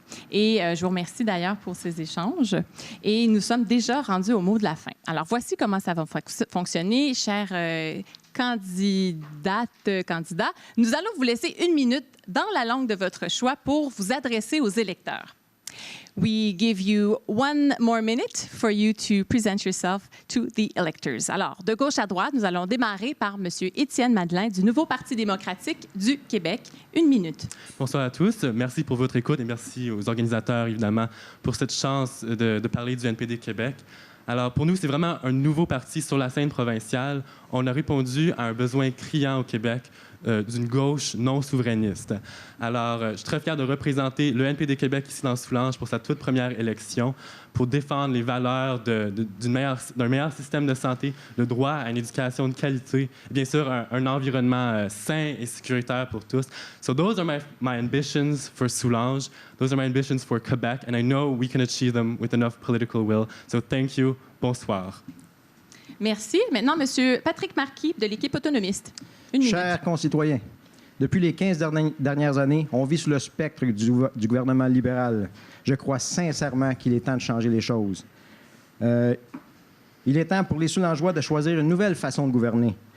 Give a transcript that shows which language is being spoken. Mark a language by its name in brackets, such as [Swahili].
[French] Et je vous remercie d'ailleurs pour ces échanges. Et nous sommes déjà rendus au mot de la fin. Alors, voici comment ça va fonctionner, chers candidats. Nous allons vous laisser 1 minute dans la langue de votre choix pour vous adresser aux électeurs. [English] We give you 1 more minute for you to present yourself to the electors. [French] Alors, de gauche à droite, nous allons démarrer par M. Étienne Madeleine du Nouveau Parti démocratique du Québec. 1 minute. Bonsoir à tous. Merci pour votre écoute et merci aux organisateurs, évidemment, pour cette chance de parler du NPD Québec. Alors, pour nous, c'est vraiment un nouveau parti sur la scène provinciale. On a répondu à un besoin criant au Québec d'une gauche non souverainiste. Alors, je suis très fier de représenter le NPD Québec ici dans Soulanges pour sa toute première élection, pour défendre les valeurs d'un meilleur système de santé, le droit à une éducation de qualité, et bien sûr, un environnement sain et sécuritaire pour tous. [English] So those are my ambitions for Soulanges. Those are my ambitions for Quebec, and I know we can achieve them with enough political will. So thank you. [French] Bonsoir. Merci. Maintenant, M. Patrick Marquis de l'équipe autonomiste. 1 minute. Chers concitoyens, depuis les 15 dernières années, on vit sous le spectre du gouvernement libéral. Je crois sincèrement qu'il est temps de changer les choses. Il est temps pour les Soulangeois de choisir une nouvelle façon de gouverner.